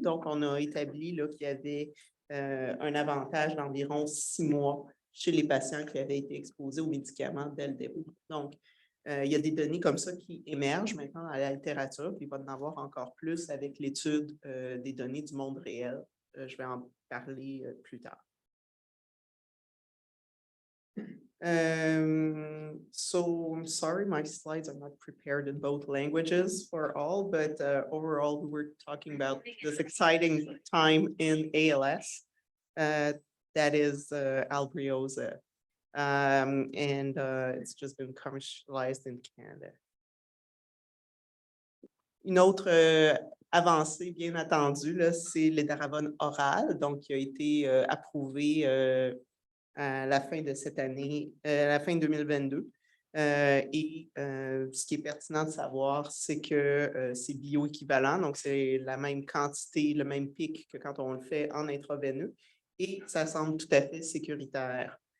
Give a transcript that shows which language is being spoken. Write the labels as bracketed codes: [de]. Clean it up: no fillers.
[fr] Donc, on a établi qu'il y avait un avantage d'environ 6 mois chez les patients qui avaient été exposés aux médicaments dès le début. Donc, il y a des données comme ça qui émergent maintenant dans la littérature, puis il va en avoir encore plus avec l'étude des données du monde réel. Je vais en parler plus tard. [en] So I'm sorry, my slides are not prepared in both languages for all, but overall, we were talking about this exciting time in ALS. That is Albrioza. And it's just been commercialized in Canada. [fr] Une autre avancée bien attendue, là, c'est l'édaravone oral, donc qui a été approuvé à la fin de cette année, à la fin 2022. Et ce qui est pertinent de savoir, c'est que c'est bioéquivalent, donc c'est la même quantité, le même pic que quand on le fait en intraveineux, et ça semble tout à fait sécuritaire.